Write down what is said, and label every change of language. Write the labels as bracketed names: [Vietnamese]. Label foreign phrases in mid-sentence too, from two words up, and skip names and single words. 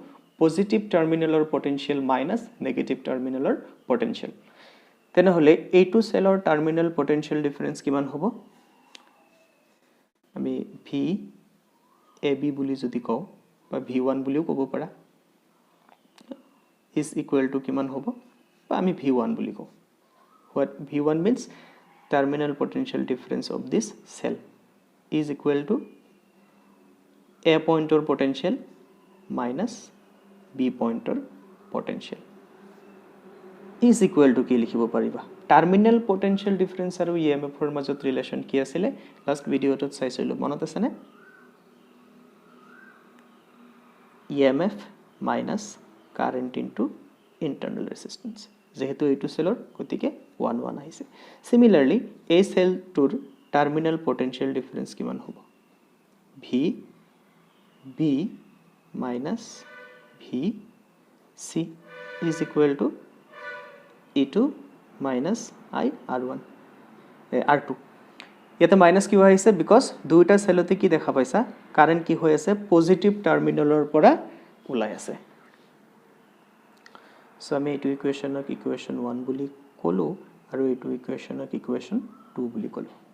[Assamese] পজিটিভ টার্মিনালৰ পটেনশিয়াল মাইনাস নেগেটিভ টার্মিনালৰ পটেনশিয়াল। তেনেহলে এইটো সেলৰ [English] terminal potential difference [Assamese] কিমান হ'ব? আমি VAB বুলি যদি কওঁ বা V1 বুলিও ক'ব পাৰা, [English] is equal to [Assamese] কিমান হ'ব? বা আমি V1 বুলি কওঁ। [English] What V1 means? Terminal potential difference of this cell is equal to A pointer potential minus B pointer potential is equal to [Assamese] কি লিখিব পাৰিবা? [English] terminal potential difference [Assamese] আৰু EMF ৰ মাজত ৰিলেশন কি আছিল? লাষ্ট ভিডিওটোত চাইছিলো, মনত আছে নে? [English] EMF minus current into internal resistance। [Assamese] যেহেতু এইটো সেলৰ গতিকে 1 আহিছে। সিমিলারলি এই সেলটোৰ [English] terminal potential difference [Assamese] কিমান হ'ব? [English] VB minus VC is equal to E2 minus R1 R2। [Assamese] ইয়াতে মাইনাস কিয় আহিছে? বিকজ দুইটা সেলতে কি দেখা পাইছা? কারেন্ট কি হৈ আছে? পজিটিভ টার্মিনালৰ পৰা ওলাই আছে। সো আমি এইটো ইকুৱেশ্যনক ইকুৱেশ্যন 1 বুলি ক'লো আৰু এইটো ইকুৱেশ্যনক ইকুৱেশ্যন 2 বুলি ক'লো।